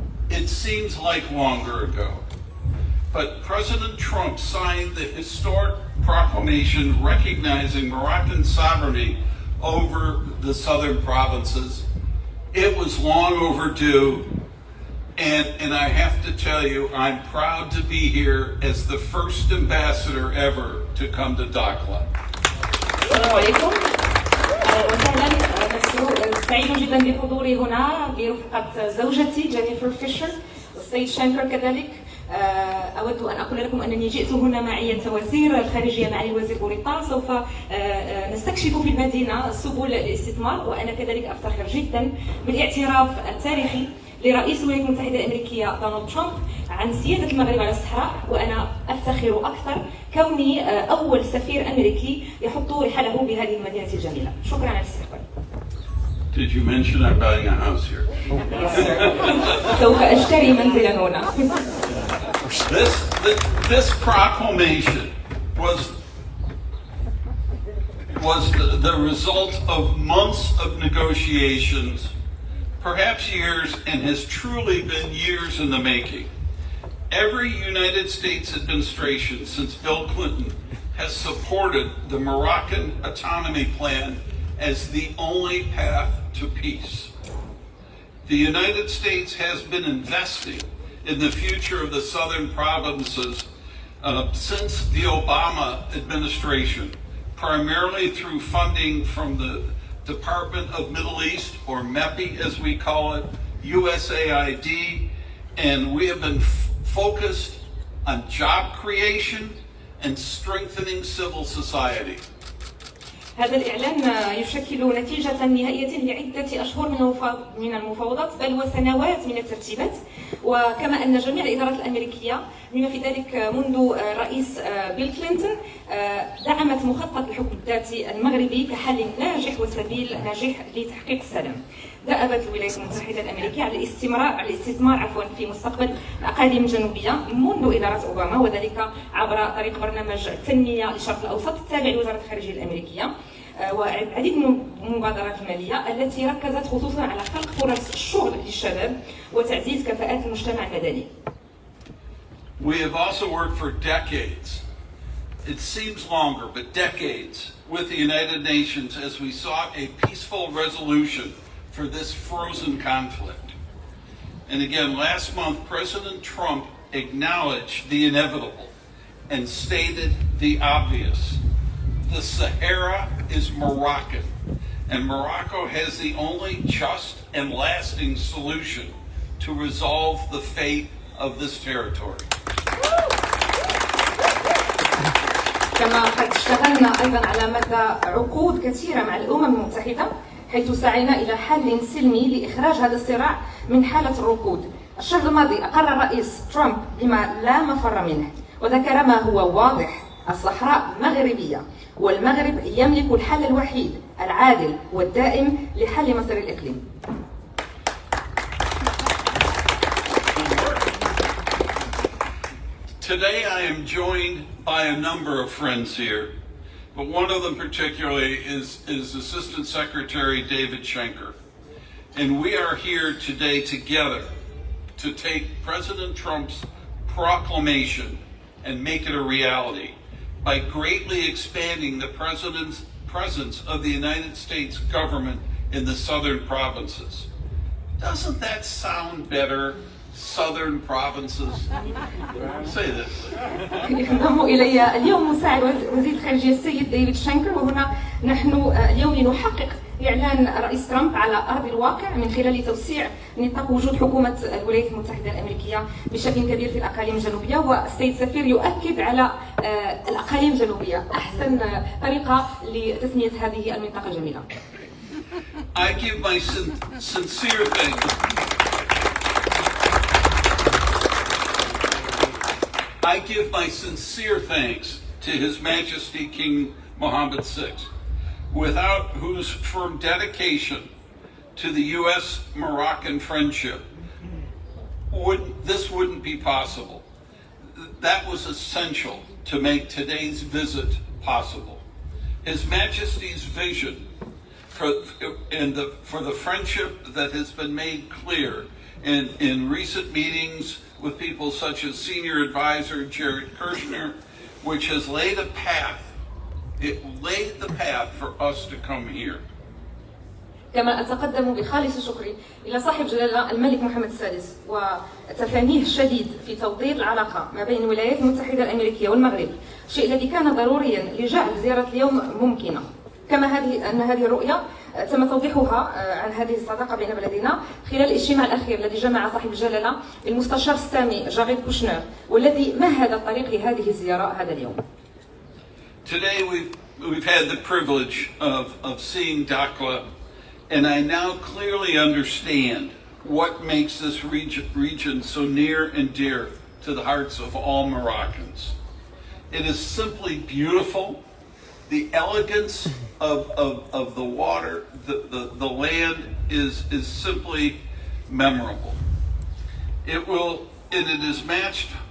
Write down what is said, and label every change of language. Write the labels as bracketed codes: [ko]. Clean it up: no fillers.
[en] It seems like longer ago, but President Trump signed the historic proclamation recognizing Moroccan sovereignty over the southern provinces. It was long overdue. And I have to tell you, I'm proud to be here as the first ambassador ever to come to Dakhla. [ar] السلام عليكم وسهلا. سعيد جدا بحضوري هنا برفقة زوجتي جينيفر فيشر والسيد شانكر كذلك. أود أن أقول لكم أنني جئت هنا معية وزير الخارجية معي الوزير بوريطة. سوف نستكشف في المدينة سبل الاستثمار، وأنا كذلك أفتخر جدا بالاعتراف التاريخي لرئيس الولايات المتحدة الأمريكية دونالد ترامب عن سيادة المغرب على الصحراء، وأنا أفتخر أكثر كوني أول سفير أمريكي يحط رحله بهذه المدينة الجميلة. شكرا على الاستقبال. [en] Did you mention I'm buying a house here? [ar] سوف أشتري منزلا هنا. [en] This This proclamation was the result of months of negotiations, perhaps years, and has truly been years in the making. Every United States administration since Bill Clinton has supported the Moroccan autonomy plan as the only path to peace. The United States has been investing in the future of the southern provinces since the Obama administration, primarily through funding from the Department of Middle East, or MEPI as we call it, USAID, and we have been focused on job creation and strengthening civil society. [ar] هذا الإعلان يشكل نتيجة نهائية لعدة أشهر من المفاوضات، بل وسنوات من الترتيبات. وكما أن جميع الإدارات الأمريكية بما في ذلك منذ الرئيس بيل كلينتون دعمت مخطط الحكم الذاتي المغربي كحل ناجح وسبيل ناجح لتحقيق السلام. دأبت الولايات المتحدة الأمريكية على الاستثمار في مستقبل الأقاليم الجنوبية منذ إدارة أوباما، وذلك عبر طريق برنامج التنمية للشرق الأوسط التابع لوزارة الخارجية الأمريكية، والعديد من المبادرات المالية التي ركزت خصوصا على خلق فرص الشغل للشباب وتعزيز كفاءات المجتمع المدني. [en] We have also worked for decades, it seems longer, but decades, with the United Nations as we sought a peaceful resolution for this frozen conflict. And again, last month, President Trump acknowledged the inevitable and stated the obvious. The Sahara is Moroccan, and Morocco has the only just and lasting solution to resolve the fate of this territory. [ar] كما قد اشتغلنا أيضا على مدى عقود كثيرة مع الأمم المتحدة، حيث سعينا إلى حل سلمي لإخراج هذا الصراع من حالة الركود. الشهر الماضي أقر الرئيس ترامب بما لا مفر منه، وذكر ما هو واضح: الصحراء مغربية، والمغرب يملك الحل الوحيد العادل والدائم لحل مصير الإقليم. [en] Today I am joined by a number of friends here, but one of them particularly is Assistant Secretary David Schenker. And we are here today together to take President Trump's proclamation and make it a reality by greatly expanding the President's presence of the United States government in the southern provinces. Doesn't that sound better? Southern provinces. Say that. [ar] ينضم إلي اليوم مساعد وزير الخارجية السيد ديفيد شانكر، وهنا نحن اليوم لنحقق إعلان الرئيس ترامب على أرض الواقع من خلال توسيع نطاق وجود حكومة الولايات المتحدة الأمريكية بشكل كبير في الأقاليم الجنوبية. والسيد السفير يؤكد على الأقاليم الجنوبية أحسن طريقة لتسمية هذه المنطقة الجميلة. [en] I give my sincere thanks. I give my sincere thanks to His Majesty King Mohammed VI, without whose firm dedication to the U.S.-Moroccan friendship this wouldn't be possible. That was essential to make today's visit possible. His Majesty's vision for the friendship that has been made clear in recent meetings with people such as Senior Advisor Jared Kushner, which has laid a path. It laid the path for us to come here. [ar] كما أتقدم بخالص شكري إلى صاحب جلالة الملك محمد السادس وتفانيه الشديد في توطيد العلاقة ما بين الولايات المتحدة الأمريكية والمغرب، الشيء الذي كان ضروريا لجعل زيارة اليوم ممكنة. كما أن هذه الرؤية تم توضيحها عن هذه الصداقة بين بلدينا خلال الاجتماع الأخير الذي جمع صاحب الجلالة المستشار السامي جاريد كوشنر، والذي مهد الطريق لهذه الزيارة هذا اليوم. [en] Today we've had the privilege of seeing Dakhla, and I now clearly understand what makes this region so near and dear to the hearts of all Moroccans. It is simply beautiful. The elegance of the water, the land is simply memorable. It is matched